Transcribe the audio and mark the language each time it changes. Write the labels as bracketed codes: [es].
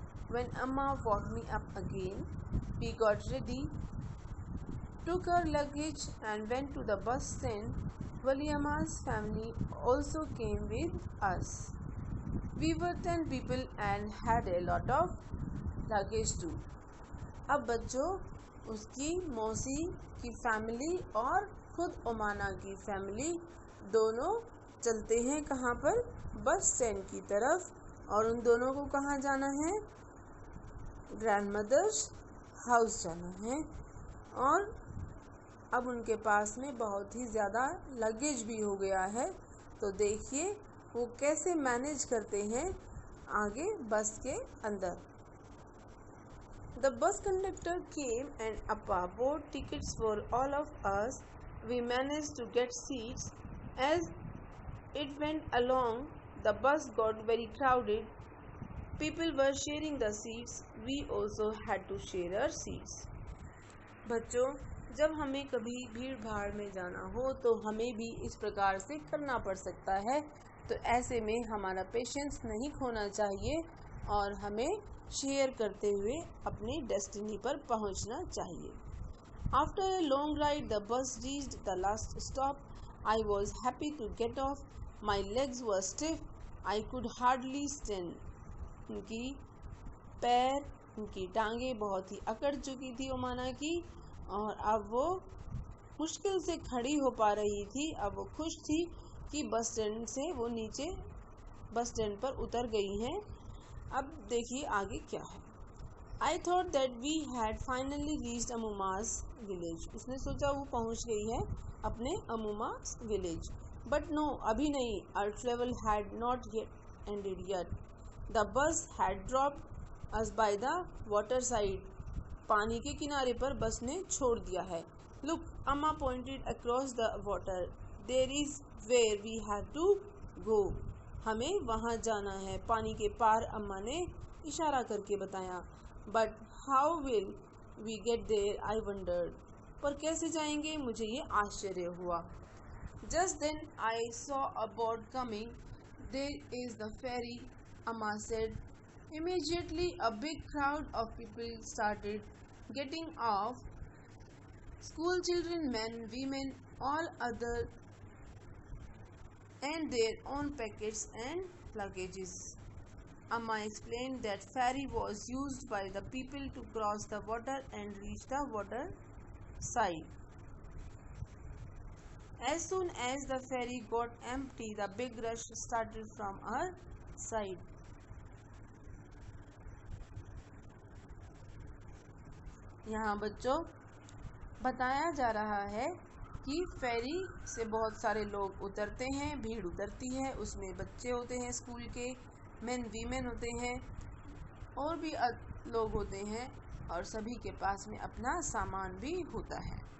[en] When Amma woke me up again, we got ready, took our luggage and went to the bus stand. Valiamma's family also came with us. We were 10 people and had a lot of luggage too. [hi] अब बच्चों, उसकी मौसी की family और खुद ओमाना की family दोनों चलते हैं कहाँ पर? बस स्टैंड की तरफ, और उन दोनों को कहाँ जाना है? ग्रैंडमदर्स हाउस जाना है। और अब उनके पास में बहुत ही ज़्यादा लगेज भी हो गया है, तो देखिए वो कैसे मैनेज करते हैं आगे बस के अंदर। [en] The bus conductor came and Appa bought tickets for all of us. We managed to get seats. As it went along, the bus got very crowded. People were sharing the seats. We also had to share our seats. [hi] बच्चों, जब हमें कभी भीड़ भाड़ में जाना हो तो हमें भी इस प्रकार से करना पड़ सकता है, तो ऐसे में हमारा पेशेंस नहीं खोना चाहिए और हमें शेयर करते हुए अपनी डेस्टिनी पर पहुंचना चाहिए। [en] After a long ride, the bus reached the last stop. I was happy to get off. My legs were stiff. I could hardly stand. [hi] उनकी पैर, उनकी टांगें बहुत ही अकड़ चुकी थी ओमाना की, और अब वो मुश्किल से खड़ी हो पा रही थी। अब वो खुश थी कि बस स्टैंड से वो नीचे बस स्टैंड पर उतर गई हैं। अब देखिए आगे क्या है। [en] I thought that we had finally reached Amuma's village. [hi] उसने सोचा वो पहुंच गई है अपने [en] Amuma's village. But no, [hi] अभी नहीं. [en] Our travel had not yet ended yet. The bus had dropped us by the water side. [hi] पानी के किनारे पर बस ने छोड़ दिया है। [en] Look, Amma pointed across the water. There is where we have to go. [hi] हमें वहाँ जाना है। पानी के पार अम्मा ने इशारा करके बताया। [en] But how will we get there? I wondered. [hi] पर कैसे जाएंगे? मुझे ये आश्चर्य हुआ। [en] Just then I saw a boat coming. There is the ferry, Amma said. Immediately a big crowd of people started getting off. School children, men, women, all other and their own packets and luggages. Amma explained that ferry was used by the people to cross the water and reach the water side. As soon as the ferry got empty, the big rush started from our side. [hi] यहाँ बच्चों बताया जा रहा है कि फेरी से बहुत सारे लोग उतरते हैं, भीड़ उतरती है, उसमें बच्चे होते हैं, स्कूल के मेन वीमेन होते हैं और भी लोग होते हैं और सभी के पास में अपना सामान भी होता है।